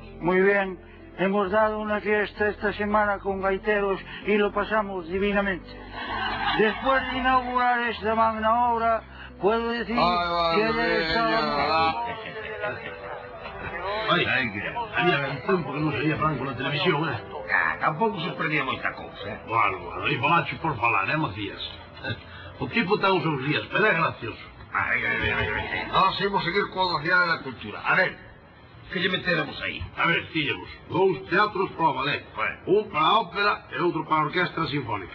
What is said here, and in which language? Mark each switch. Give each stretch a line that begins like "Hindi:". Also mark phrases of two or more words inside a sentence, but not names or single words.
Spanish: Muy bien, hemos dado una fiesta esta semana con gaiteros y lo pasamos divinamente. Después de inaugurar esta magna obra, puedo decir que he estado... Oye, había un tiempo que
Galician: non se veía Franco na televisión, Tampouco se perdía moita cousa, Bueno, e falacho por falar, Macías? O tipo ten os seus días, pero é gracioso. Nós imos seguir coa Cidade da Cultura. A ver, que lle meteremos aí? A ver, tíamos 2 teatros para o ballet, un para a ópera e outro para a orquestra sinfónica.